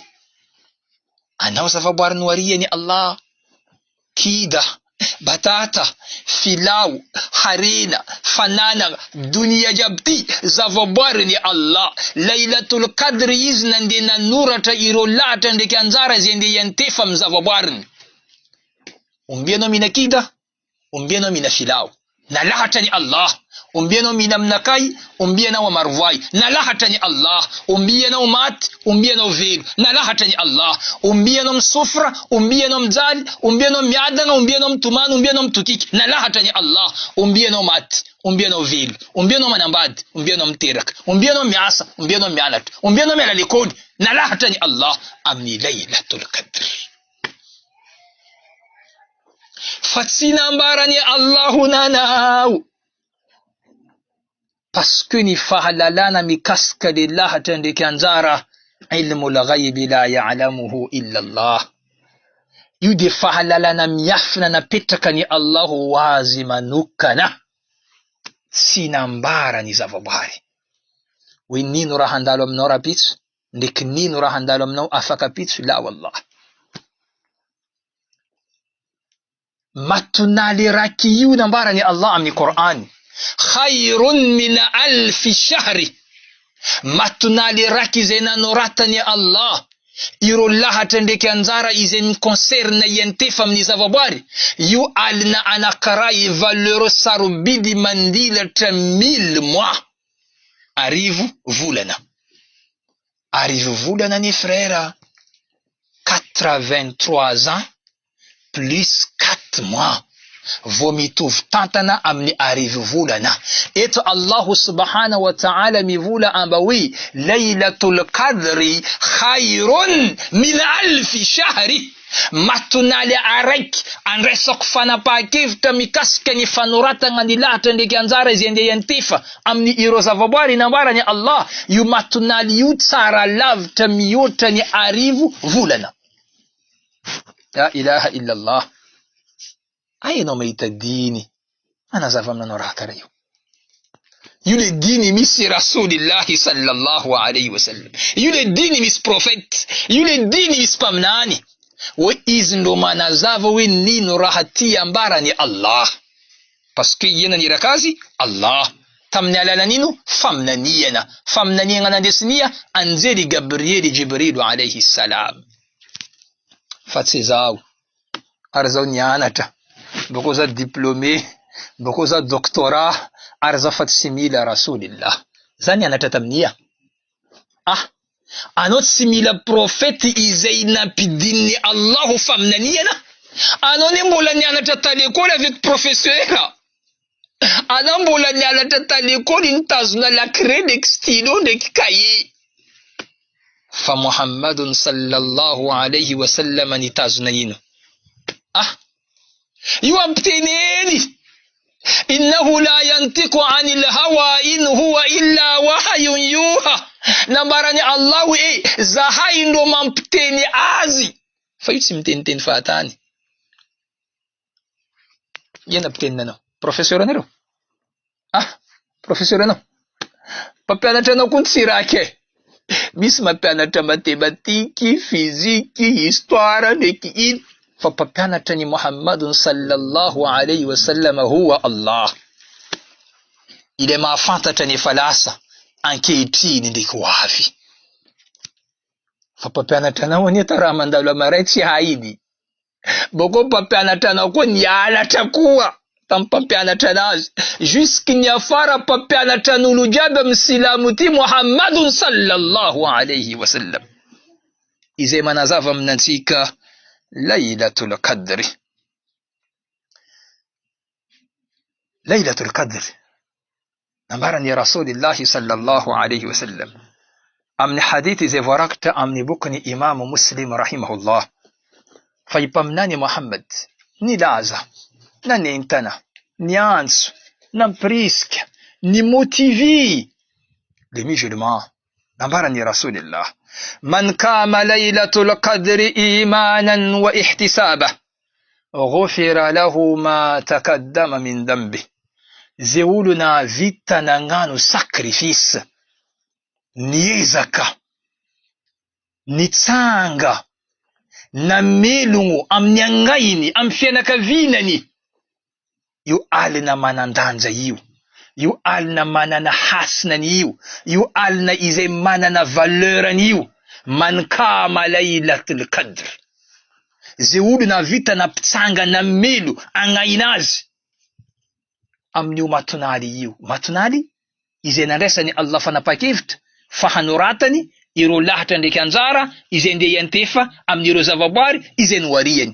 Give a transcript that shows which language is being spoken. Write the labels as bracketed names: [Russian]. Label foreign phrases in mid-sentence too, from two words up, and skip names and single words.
[Malagasy] Anao zavaboary nohariany Allah, kida, batata, filao, harena, fanana, dunia jabti, zavaboary ni Allah. Laylatul Qadr izy nandeha nanoratra ireo lahatra ndraiky anjara izay ndeha antefa amin'ny zavaboariny. Ombianao mina kida, ombianao mina filao, na lahatra ni Allah. Ombianao mina mnakay, ombianao amarvoay, na lahatra ni Allah. Ombianao mat, ombianao velo, na lahatra ni Allah. Ombianao msufra, ombianao mjali, ombianao miadana, ombianao mtumano, ombianao mtutiki, na lahatra ni Allah. Ombianao mat, ombianao velo, ombianao manambadi, ombianao mteraka, ombianao miasa, ombianao mianatra, ombianao mialalikoni, na lahatra ni Allah. Amni Laylatul Qadr. Fatsina ambarani Allahu nanao. [French] Parce que [Malagasy] ni fahalalana mikasika le lahatra ndraiky anjara [Arabic] علم الغيب لا يعلمه إلا الله. [Malagasy] Io de fahalalana miafina napetraka ni Allahu wazi manokana. Tsy nambara ny zavaboary. Hoe nino raha handalo aminao rapitso, ndraiky nino raha handalo aminao afaka pitso, [Arabic] لا والله. [Malagasy] Matonale raiky io nambara ni Allah amin'ny Qur'an. [Arabic] خير من ألف شهر. [Malagasy] Matonale raiky izay nanoratany Allah ireo lahatra ndraiky anjara izay miconcerna iantefa amin'ny zavaboary. Io alina anankiray valeur sarobidy mandilatra 1000 mois. Arivo volana. Arivo volana ni frère, [French] 83 ans plus 4 mois. [Malagasy] Vao mitovy tantana amin'ny arivo volana. Eto [Arabic] الله سبحانه وتعالى [Malagasy] mivola amba hoe [Arabic] ليلة القدر خير من ألف شهر. [Malagasy] Matonale araiky andresako fanapakevitra mikasika ny fanoratagna ny lahatra ndraiky anjara izay ndeha antefa amin'ny ireo zavaboary nambarany Allah. Io matonale io tsara lavitra mihoatra ny arivo volana. [Arabic] لا إله إلا الله. [Malagasy] Ainao mahita diny anazava aminanao raha karaha io. Io le diny misy [Arabic] رسول الله صلى الله عليه وسلم. [Malagasy] Io le diny misy prophète. Io le diny misy mpaminany. Hoe izy ndo manazava hoe nino raha ty ambarany Allah. [French] Parce que [Malagasy] iena nirakazy Allah. Tamin'ny alalan'ino? Faminaniana. Faminaniana nandesinia anjeli Gabrieli [Arabic] جبريل عليه السلام. [Malagasy] Fa tsy zao. Ary zao nianatra. Boko za diplômé, boko za doctorat, ary za fa tsy mila Rasulillah. Zany anatra taminia. Anao tsy mila profety izay nampidin'ny Allahu faminaniana. Anao ne mbola nianatra talekôly [French] avec professeur. [Malagasy] Anao mbola nianatra talekôly nitazona [French] la craie [Malagasy] ndraiky stylo ndraiky cahier. Fa [Arabic] محمد صلى الله عليه وسلم [Malagasy] nitazona ino? Io ampiteneny. [Arabic] إنه لا ينطق عن الهوى إن هو إلا وحي يوحى. [Malagasy] Nambarani Allahu zahay ndo mampiteny azy. Fa io tsy miteniteny fahatany. Iena mpitenina anao? Professeur anareo? Professeur anao? Mpampianatra anao koa tsy raky. Misy mampianatra [French] mathématique, physique, histoire [Malagasy] ndraiky ino. Fa mpampianatra ni [Arabic] محمد صلى الله عليه وسلم هو الله. [Malagasy] Ile mahafantatra ny falasa ankehitriny ndraiky ho avy. Fa mpampianatra anao anieta raha mandalo amaray tsy hainy. Boko mpampianatra anao koa nialatra koa tamin'ny mpampianatra anazy. Jusque ny afara mpampianatra an'olo jiaby amin'ny silamo ty [Arabic] محمد صلى الله عليه وسلم. [Malagasy] Izay manazava aminantsika Laylatul Qadri. Laylatul Qadr. Nambarani [Arabic] رسول الله صلى الله عليه وسلم. [Malagasy] Amni hadithi ze voarakitra amni bokany Imam Muslim rahimahullah. Fa ipaminany Muhammad ny laza, nanentana, niantso, nampirisika, ny motivé [French] les musulmans. [Malagasy] Nambarani Rasulillah. [Arabic] من قام ليلة القدر إيمانا واحتسابا غفر له ما تقدم من ذنبه. [Malagasy] Ze olona vita nagnano sacrifice, niezaka, nitsanga, namelogno amin'ny agnainy, amin'ny fianakavinany, io alina manandanja io alina manana hasinany io alina izay manana valeurany io. [Arabic] من قام ليلة القدر. [Malagasy] Ze olona vita nampitsanga namelo agnainazy amin'io matonali io. Matonali izay nandraisany Allah fanapakevitra fa hanoratany ireo lahatra ndraiky anjara izay ndeha iantefa amin'ireo zavaboary izay noariany.